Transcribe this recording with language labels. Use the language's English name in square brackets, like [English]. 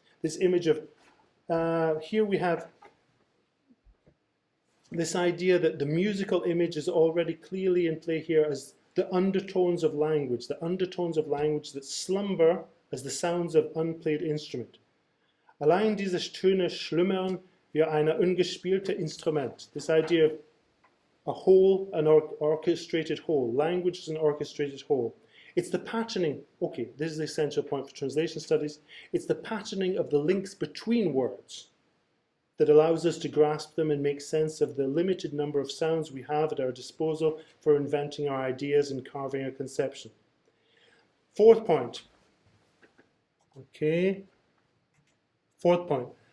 [English] This image of, here we have this idea that the musical image is already clearly in play here as the undertones of language that slumber as the sounds of unplayed instrument. [German] Allein diese Töne schlummern wie ein ungespieltes Instrument. [English] This idea of a whole, an orchestrated whole. Language is an orchestrated whole. It's the patterning, okay, this is the essential point for translation studies. It's the patterning of the links between words that allows us to grasp them and make sense of the limited number of sounds we have at our disposal for inventing our ideas and carving our conception. Fourth point. Okay. Fourth point.